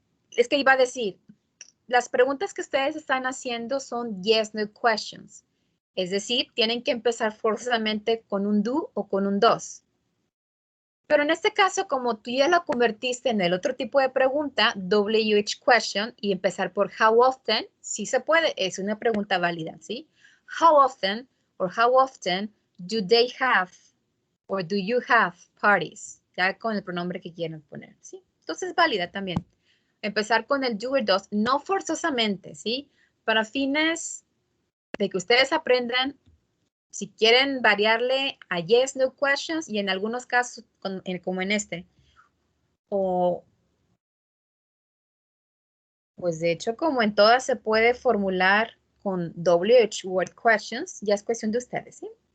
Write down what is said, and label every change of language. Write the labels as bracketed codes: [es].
[es] Es que iba a decir, las preguntas que ustedes están haciendo son yes, no questions. Es decir, tienen que empezar forzosamente con un do o con un does. Pero en este caso, como tú ya lo convertiste en el otro tipo de pregunta, WH question, y empezar por how often, sí se puede, es una pregunta válida, ¿sí? [en] How often or how often do they have or do you have parties? [es] Ya con el pronombre que quieran poner, ¿sí? Entonces es válida también. Empezar con el do or does, no forzosamente, ¿sí? Para fines de que ustedes aprendan. Si quieren variarle a yes, no questions, y en algunos casos, como en este, o pues de hecho, como en todas se puede formular con WH word questions, ya es cuestión de ustedes, ¿sí?